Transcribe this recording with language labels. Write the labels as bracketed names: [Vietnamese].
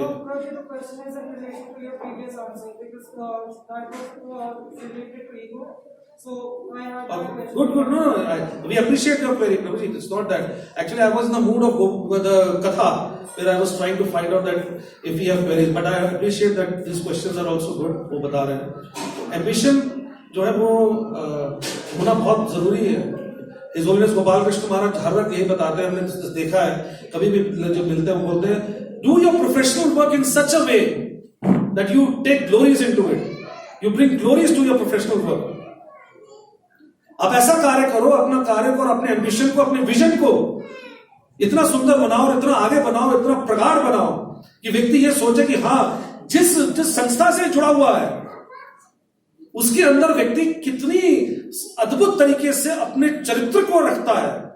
[English] No, Prabhuji, the question is in relation to your previous answer because that was related to ego. So I had that question. Good. No, we appreciate your query, Prabhuji. It's not that. Actually, I was in the mood of the katha, where I was trying to find out that if we have queries. But I appreciate that these questions are also good. [Hindi] वो बता रहे हैं. Ambition जो है वो होना बहुत जरूरी है. His Holiness गोपाल कृष्ण महाराज हर वक्त यही बताते हैं. हमने देखा है. कभी भी जो मिलते हैं वो बोलते हैं, [English] do your professional work in such a way that you take glories into it. You bring glories to your professional work. [Hindi] आप ऐसा कार्य करो, अपना कार्य को और अपने एम्बिशन को, अपने विजन को इतना सुंदर बनाओ और इतना आगे बनाओ, इतना प्रगाढ़ बनाओ कि व्यक्ति ये सोचे कि हाँ, जिस संस्था से जुड़ा हुआ है उसके अंदर व्यक्ति कितनी अद्भुत तरीके से अपने चरित्र को रखता है.